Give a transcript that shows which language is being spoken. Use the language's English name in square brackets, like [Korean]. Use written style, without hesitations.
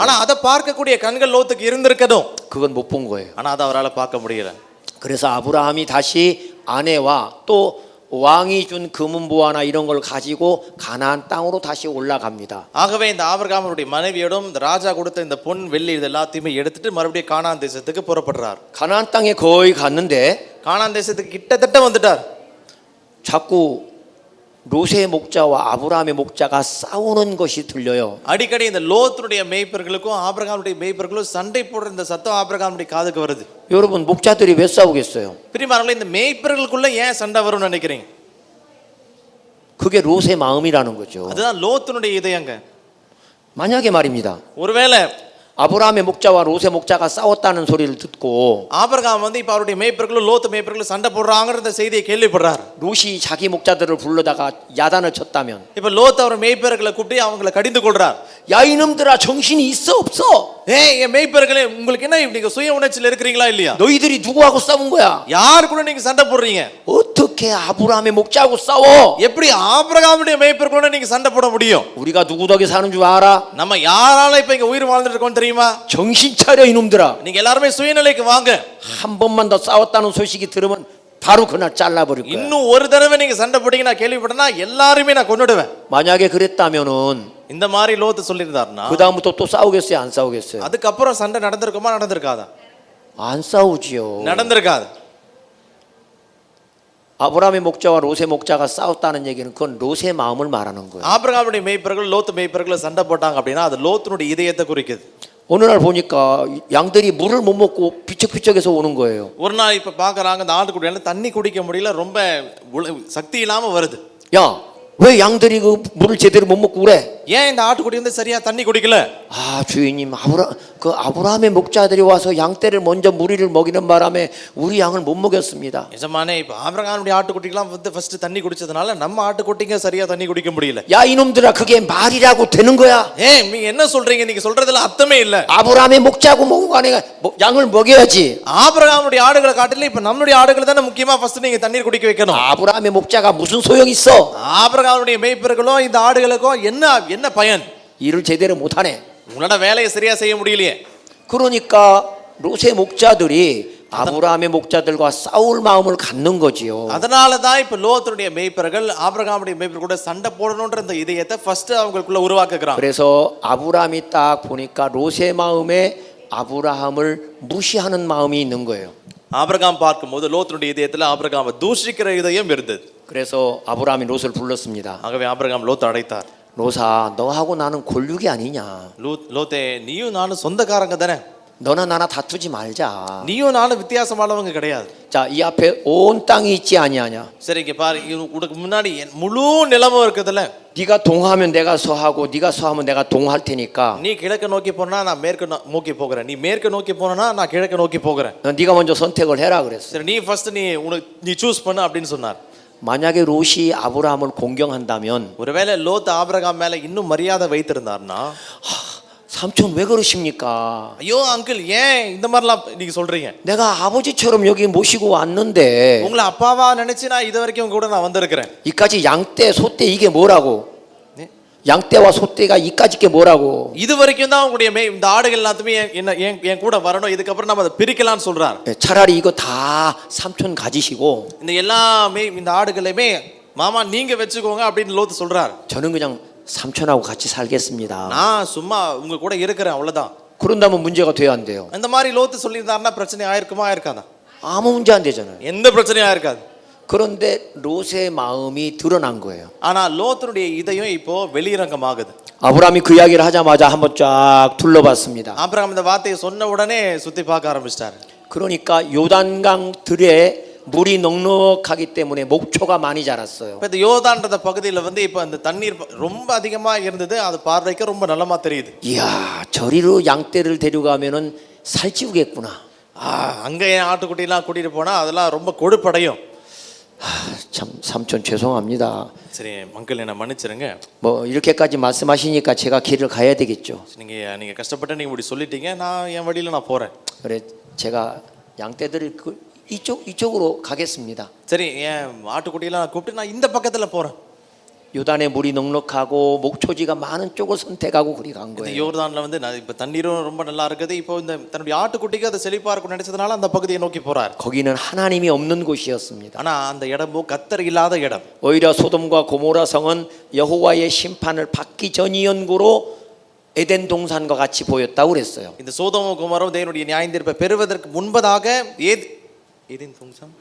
[Tamil] ஆனா அதை பார்க்கக்கூடிய கண்கள் லோத்துக்கு இருந்திருக்கணும். [Korean] 그건 못 본 거예요. [Tamil] ஆனா அதை அவரால் பார்க்க முடியல. [Korean] 그래서 아브라함이 다시 아내와 또 왕이 준 금은보화나 이런 걸 가지고 가나안 땅으로 다시 올라갑니다. [Tamil] ஆகவே இந்த ஆபிரகாமுடைய மனைவியோடும் இந்த ராஜா கொடுத்த இந்த பொன் வெள்ளி இது எல்லாத்தையுமே எடுத்துட்டு மறுபடியும் கானான் தேசத்துக்கு புறப்படுறார். [Korean] 가나안 땅에 거의 갔는데 [Tamil] கானான் தேசத்துக்கு கிட்டத்தட்ட வந்துட்டார். [Korean] 자꾸 롯의 목자와 아브라함의 목자가 싸우는 것이 들려요. [Tamil] அடிக்கடி இந்த லோத்துடைய மேய்ப்பர்களுக்கும் ஆபிரகாமுடைய மேய்ப்பர்களும் சண்டை போடுற இந்த சத்தம் ஆபிரகாமுடைய காதுக்கு வருது. [Korean] 여러분 목자들이 왜 싸우겠어요? [Tamil] பிரியமானவர்களே, இந்த மேய்ப்பர்களுக்குள்ள ஏன் சண்டை வரும்னு நினைக்கிறீங்க? [Korean] 그게 롯의 마음이라는 거죠. [Tamil] அதுதான் லோத்துடைய இதயங்க. [Korean] 만약에 말입니다. [Tamil] ஒருவேளை [Korean] 아브라함의 목자와 롯의 목자가 싸웠다는 소리를 듣고 [Tamil] ஆபிரகாம் வந்து இப்ப அவருடைய மேய்ப்பர்களும் லோத்து மேய்ப்பர்களும் சண்டை போடுறாங்கன்ற செய்தியை கேள்விப்படுறார். [Korean] 롯이 자기 목자들을 불러다가 야단을 쳤다면 [Tamil] இப்ப லோத்து அவர் மேய்ப்பர்களை கூப்பிட்டு அவங்களை கடிந்து கொள்றார். [Korean] 야 이놈들아 정신이 있어 없어? [Tamil] ஏய் என் மேய்ப்பர்களே, உங்களுக்கு என்ன நீங்க சுய உணர்ச்சியில் இருக்கிறீங்களா இல்லையா? [Korean] 너희들이 누구하고 싸운 거야? [Tamil] யார் கூட நீங்க சண்டை போடுறீங்க? [Korean] 어떻게 아브라함의 목자하고 싸워? [Tamil] எப்படி ஆபிரகாமுடைய மேய்ப்பர்களோட நீங்க சண்டை போட முடியும்? [Korean] 우리가 누구 덕에 사는 줄 알아? [Tamil] நம்ம யாரால இப்ப இங்க உயிர் வாழ்ந்துட்டு இருக்கோம் தெரியுமா? [Korean] 정신 차려 이놈들아. [Tamil] நீங்க எல்லாரும் சுயநிலைக்கு வாங்க. [Korean] 한 번만 더 싸웠다는 소식이 들으면 바로 그날 잘라버릴 거야. [Tamil] இன்னும் ஒரு தடவை நீங்க சண்டை போட்டீங்கன்னா கேள்விப்பட்டனா எல்லாரையுமே நான் கொன்னுடுவேன். [Korean] 만약에 그랬다면은 [Tamil] இந்த மாதிரி லோத்து சொல்லியிருந்தாருன்னா [Korean] 그 다음부터 또 싸우겠어요 안 싸우겠어요? [Tamil] அதுக்கப்புறம் சண்டை நடந்திருக்குமா நடந்திருக்காதா? [Korean] 안 싸우지요. [Tamil] நடந்திருக்காது. [Korean] 아브라함의 목자와 롯의 목자가 싸웠다는 얘기는 그건 롯의 마음을 말하는 거예요. [Tamil] ஆபிரகாமுடைய மேய்ப்பர்கள் லோத்து மேய்ப்பர்கள் சண்டை போட்டாங்க அப்படின்னா அது லோத்துனுடைய இதயத்தை குறிக்குது. [Korean] 어느 날 보니까 양들이 물을 못 먹고 비척비척해서 오는 거예요. [Tamil] ஒரு நாள் இப்ப பாக்குறாங்க இந்த ஆட்டுக்குட்டியால தண்ணி குடிக்க முடியல, ரொம்ப சக்தி இல்லாம வருது. [Korean] 야, 왜 양들이 그 물을 제대로 못 먹고 그래? [Tamil] ஏன் இந்த ஆட்டுக்குட்டி வந்து சரியா தண்ணி குடிக்கல? [Korean] 아, 주인님, 아브라함의 목자들이 와서 양떼를 먼저 무리를 먹이는 바람에 우리 양을 못 먹였습니다. [Tamil] எஜமானே, இப்ப ஆபிரகாமுடைய ஆட்டுக்குட்டிலாம் வந்து ஃபர்ஸ்ட் தண்ணி குடிச்சதுனால நம்ம ஆட்டுக்குட்டிங்க சரியா தண்ணி குடிக்க முடியல. [Korean] 야, 이놈들아, 그게 말이라고 되는 거야? [Tamil] ஏய், நீங்க என்ன சொல்றீங்க? நீங்க சொல்றதுல அர்த்தமே இல்ல. [Korean] 아브라함의 목자고 뭐고 간에 양을 먹여야지. [Tamil] ஆபிரகாமுடைய ஆடுகளை காட்டில இப்ப நம்மளுடைய ஆடுகளை தான முக்கியமா ஃபர்ஸ்ட் நீங்க தண்ணீர் குடிக்க வைக்கணும். [Korean] 아브라함의 목자가 무슨 소용 있어? [Tamil] ஆபிரகாமுடைய மேய்ப்பர்களும் இந்த ஆடுகளுக்கும் என்ன பயன்? [Korean] 일을 제대로 못하네. [Tamil] உங்களோட வேலையை சரியா செய்ய முடியலையே. [Korean] 그러니까 롯의 목자들이 아브라함의 목자들과 싸울 마음을 갖는 거지요. [Tamil] அதனால தான் இப்ப லோத்துடைய மேய்ப்பர்கள் ஆபிரகாமுடைய மேய்ப்பர்கள் கூட சண்டை போடணும்ன்ற இந்த இதயத்தை ஃபர்ஸ்ட் அவங்களுக்குள்ள உருவாக்குறாங்க. [Korean] 그래서 아브라함이 딱 보니까 롯의 마음에 아브라함을 무시하는 마음이 있는 거예요. [Tamil] ஆபிரகாம் பார்க்கும்போது லோத்துடைய இதயத்துல ஆபிரகாமை தூஷிக்கிற இதயம் இருந்தது. [Korean] 그래서 아브라함이 롯을 불렀습니다. [Tamil] ஆகவே ஆபிரகாம் லோத்து அழைத்தார். [Korean] 롯아, 너하고 나는 골육이 아니냐? [Tamil] லோத்தே, நீயும் நானும் சொந்தக்காரங்க தானே. [Korean] 너나 나나 다투지 말자. [Tamil] நீயும் நானும் வித்தியாசமானவங்க கிடையாது. [Korean] 자, 이 앞에 온 땅이 있지 아니하냐? [Tamil] சரி, இங்க பாரு, உனக்கு முன்னாடி முழு நிலமும் இருக்குதுல்ல. [Korean] 네가 동하면 내가 서하고 네가 서하면 내가 동할 테니까 [Tamil] நீ கிழக்கு நோக்கி போனா நான் மேற்கு நோக்கி போகிறேன். நீ மேற்கு நோக்கி போனா நான் கிழக்கு நோக்கி போகிறேன். [Korean] 네가 먼저 선택을 해라 그랬어. [Tamil] சரி, நீ ஃபர்ஸ்ட் நீ சூஸ் பண்ணு அப்படின்னு சொன்னார். [Korean] 만약에 롯이 아브라함을 공경한다면 [Tamil] ஒருவேளை லோத் ஆபிரகாம் மேல இன்னும் மரியாதை வைத்திருந்தார்னா, [Korean] 삼촌 왜 그러십니까? [Tamil] ஐயோ அங்கிள், ஏன் இந்த மாதிரிலாம் நீங்க சொல்றீங்க? [Korean] 내가 아버지처럼 여기 모시고 왔는데 [Tamil] உங்களை அப்பாவா நினைச்சு நான் இது வரைக்கும் உங்க கூட நான் வந்திருக்கிறேன். [Korean] 이까지 양떼 소떼 이게 뭐라고? 양떼와 소떼가 이까지 게 뭐라고? [Tamil] இது வரைக்கும் தான் உங்களுடைய இந்த ஆடுகள் எல்லாத்துமே என் கூட வரணும், இதுக்கப்புறம் நம்ம அதை பிரிக்கலாம்னு சொல்றார். [Korean] 차라리 이거 다 삼촌 가지시고 [Tamil] இந்த எல்லாமே இந்த ஆடுகளையுமே மாமா நீங்க வச்சுக்கோங்க அப்படின்னு லோத்து சொல்றார். [Korean] 저는 그냥 삼촌하고 같이 살겠습니다. [Tamil] நான் சும்மா உங்க கூட இருக்கிறேன், அவ்வளவுதான். [Korean] 그런다면 문제가 돼야 안 돼요? [Tamil] இந்த மாதிரி லோத்து சொல்லியிருந்தாருன்னா பிரச்சனை ஆயிருக்குமா ஆயிருக்காதா? [Korean] 아무 문제 안 되잖아요. [Tamil] எந்த பிரச்சனையும் ஆயிருக்காது. [Korean] 그런데 롯의 마음이 드러난 거예요. [Tamil] ஆனா லோத்துடைய இதயம் இப்போ வெளிரங்கமாகுது. [Korean] 아브라함이 그 이야기를 하자마자 한번 쫙 둘러봤습니다. [Tamil] ஆபிரகாம் இந்த வார்த்தையை சொன்ன உடனே சுத்தி பார்க்க ஆரம்பிச்சிட்டாரு. [Korean] 그러니까 요단강 들에 물이 넉넉하기 때문에 목초가 많이 자랐어요. [Tamil] இப்ப இந்த யோர்தான்ற பகுதியில வந்து இப்ப அந்த தண்ணீர் ரொம்ப அதிகமா இருந்தது. அது பார்வைக்கு ரொம்ப நல்லமா தெரியுது. [Korean] 이야, 저리로 양떼를 데려가면은 살찌우겠구나. [Tamil] அங்க ஆட்டுக்குட்டி எல்லாம் கூட்டிட்டு போனா அதெல்லாம் ரொம்ப கொழுப்படையும். [Korean] 참 삼촌 죄송합니다. [Tamil] சரி அங்கிள், என்ன மன்னிச்சிருங்க. [Korean] 뭐 이렇게까지 말씀하시니까 제가 길을 가야 되겠죠. [Tamil] நீங்க கஷ்டப்பட்டு நீங்க இப்படி சொல்லிட்டீங்க, நான் என் வழியில நான் போறேன். [Korean] 그래 제가 양떼들을 이쪽으로 가겠습니다. [Tamil] சரி, என் ஆட்டுக்குட்டியெல்லாம் கூப்பிட்டு நான் இந்த பக்கத்துல போறேன். [Korean] 요단의 물이 넉넉하고 목초지가 많은 쪽을 선택하고 그리 간 [Tamil] இந்த [Korean] 거예요. [Tamil] யோர்தான்ல வந்து இப்ப தண்ணீரும் ரொம்ப நல்லா இருக்குது. இப்போ இந்த தன்னுடைய ஆட்டுக்குட்டிக்கு அது செழிப்பா இருக்கும் நினைச்சதுனால அந்த பகுதியை நோக்கி போறார். [Korean] 거기는 하나님이 없는 곳이었습니다. [Tamil] ஆனா அந்த இடமோ கர்த்தர் இல்லாத இடம். [Korean] 오히려 소돔과 고모라 성은 여호와의 심판을 받기 전이연고로 에덴 동산과 같이 보였다고 그랬어요. [Tamil] இந்த சோதோமும் குமாரும் தேவனுடைய நியாயத்தீர்ப்பை பெறுவதற்கு முன்பதாக ஏதேன் 동산